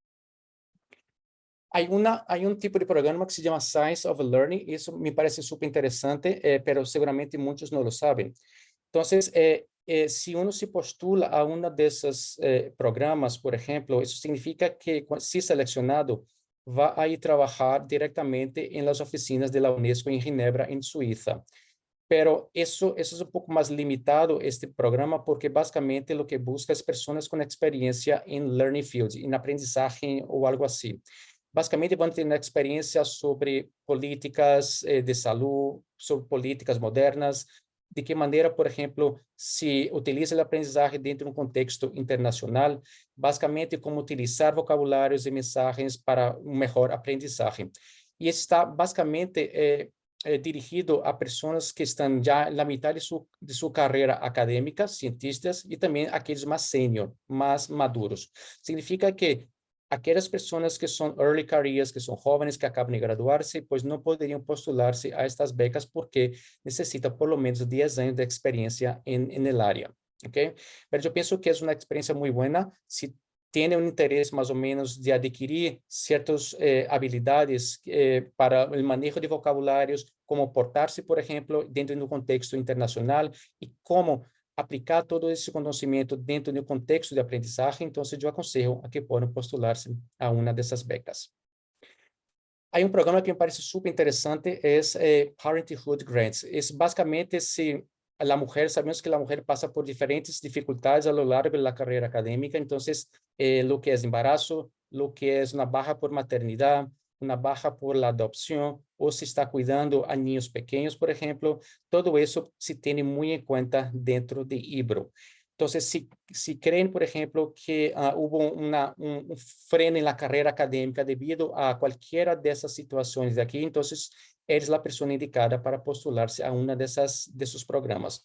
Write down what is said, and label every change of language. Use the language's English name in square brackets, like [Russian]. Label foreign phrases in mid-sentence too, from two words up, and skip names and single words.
[Portuguese] Há tipo de programa que se chama Science of Learning, isso me parece super interessante, pero seguramente muitos não lo sabem. Então, se uno se postula a uma desses programas, por exemplo, isso significa que, se selecionado, vai a ir trabalhar diretamente em [Spanish] las oficinas [Portuguese] da Unesco em Ginebra, em Suíça. [Spanish] Pero eso es un poco más limitado, este programa, porque básicamente lo que busca es personas con experiencia en [English] learning fields, [Spanish] en aprendizaje o algo así. Básicamente van a tener experiencia sobre políticas de salud, sobre políticas modernas, de qué manera, por ejemplo, se utiliza el aprendizaje dentro de un contexto internacional, básicamente cómo utilizar vocabularios y mensajes para un mejor aprendizaje. Y está básicamente dirigido [Portuguese] a pessoas que estão já na metade de sua carreira acadêmica, cientistas, e também aqueles mais sênior, mais maduros. Significa que aquelas pessoas que são [English] early careers, [Portuguese] que são jovens, que acabam de graduar-se, pois não poderiam postular-se a estas becas porque necessita [Spanish] por lo menos [Portuguese] 10 anos de experiência [Spanish] en el área. [Portuguese] ¿Okay? Mas eu penso que é uma experiência muito boa se tem um interesse mais ou menos de adquirir certas habilidades para o manejo de vocabulários, como portar-se, por exemplo, dentro de um contexto internacional e como aplicar todo esse conhecimento dentro de um contexto de aprendizagem. Então, eu aconselho a que possam postular-se a uma dessas becas. Há um programa que me parece super interessante, é Parenthood Grants. Basicamente, se a mulher, sabemos que a mulher passa por diferentes dificuldades [Spanish] a lo largo [Portuguese] da carreira acadêmica, então, [Spanish] lo que [Portuguese] é embarazo, [Spanish] lo que [Portuguese] é uma baja por maternidade, uma baja [Spanish] por la [Portuguese] adopção, ou se está cuidando a niños pequenos, por exemplo, todo isso se tem muito em conta dentro de IBRO. Então, se creem, por exemplo, que houve um freno na carreira acadêmica devido a qualquer dessas situações aqui, então, eres a pessoa indicada para postular-se a uma desses programas.